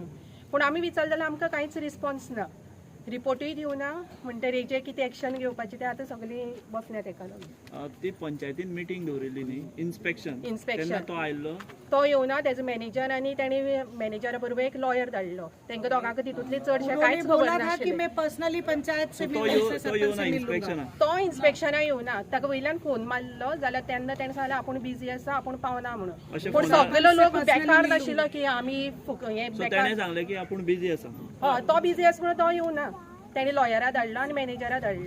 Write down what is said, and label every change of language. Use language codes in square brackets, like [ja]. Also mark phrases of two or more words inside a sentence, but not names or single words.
[kok] पूण आमी विचारलें जाल्यार आमकां कांयच रिस्पॉन्स ना, रिपोर्टूय दिवना. म्हणटकीर हेजेर कितें एक्शन घेवपाचें तें आतां सगळीं बसल्यात एका लागून. ती पंचायतीन मीटिंग दवरिल्ली न्ही, इन्स्पेक्शन तो आयल्लो, तो येवना. तेजो मॅनेजर आनी तेणी मॅनेजरा बरोबर एक लॉयर धाडलो. तांकां दोगांक तितूंतले चडशे कांयच खबर नाशिल्लें. [hi] मैं पर्सनली पंचायत से [kok] तो येवना इन्स्पेक्शनाक. तो इन्स्पेक्शना येवना. ताका वयल्यान फोन मारलो जाल्यार तेन्ना ताणें सांगलें आपूण बिजी आसा, आपूण पावना म्हणून. पूण सगळो लोक बेकार नाशिल्लो की आमी हे ताणें सांगलें की आपूण बिजी आसा. हय तो बिजी आसा म्हणून तो येवना. ताणें लॉयरा धाडलो आनी मॅनेजरा धाडलो.